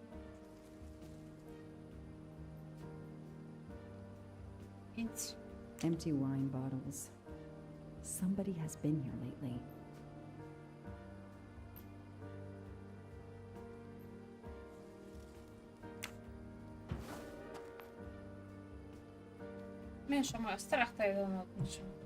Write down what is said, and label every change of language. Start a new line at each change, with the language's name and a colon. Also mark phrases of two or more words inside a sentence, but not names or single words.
English: It's Empty wine bottles. Somebody has been here lately.
Bulgarian: Мен ще ме е страх да идвам от ничего.